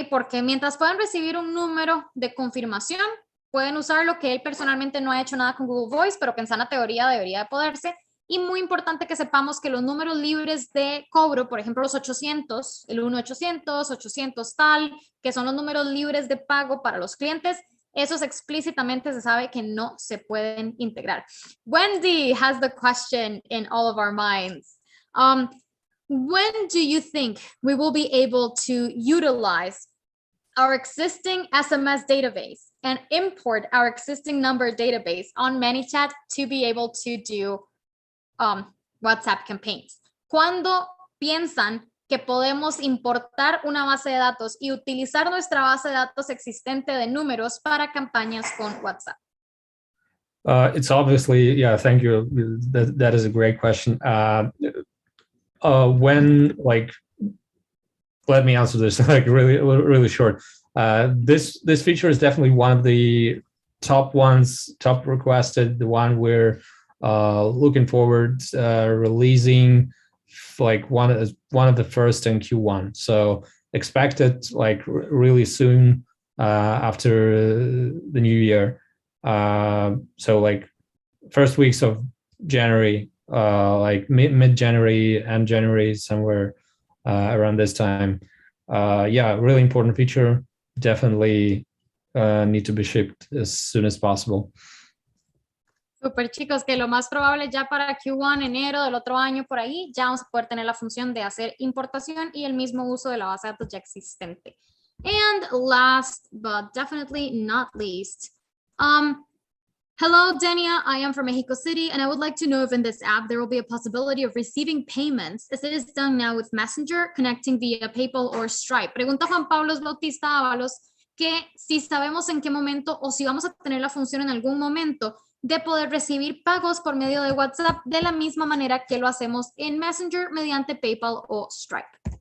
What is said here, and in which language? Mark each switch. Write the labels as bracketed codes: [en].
[es] Porque mientras puedan recibir un número de confirmación, pueden usar lo que él personalmente no ha hecho nada con Google Voice, pero que en sana teoría debería de poderse. Y muy importante que sepamos que los números libres de cobro, por ejemplo, los 800, el 1-800, 800 tal, que son los números libres de pago para los clientes, esos explícitamente se sabe que no se pueden integrar. [en] Wendy has the question in all of our minds. When do you think we will be able to utilize our existing SMS database and import our existing number database on Manychat to be able to do WhatsApp campaigns? [es] ¿Cuándo piensan que podemos importar una base de datos y utilizar nuestra base de datos existente de números para campañas con WhatsApp? [en] It's obviously, yeah, thank you. That is a great question. When, like, let me answer this like really short. This feature is definitely one of the top requested, the one we're looking forward releasing, like one of the first in Q1. So expect it like really soon after the new year. So like first weeks of January, like mid-January and January somewhere around this time. Yeah, really important feature. Definitely need to be shipped as soon as possible. [es] Super, chicos, que lo más probable ya para Q1, enero del otro año por ahí, ya vamos a poder tener la función de hacer importación y el mismo uso de la base de datos ya existente. [en] And last but definitely not least, hello, Denia. I am from Mexico City, and I would like to know if in this app there will be a possibility of receiving payments as it is done now with Messenger, connecting via PayPal or Stripe. [es] Pregunta Juan Pablo Bautista Ábalos que si sabemos en qué momento o si vamos a tener la función en algún momento de poder recibir pagos por medio de WhatsApp de la misma manera que lo hacemos en Messenger mediante PayPal o Stripe.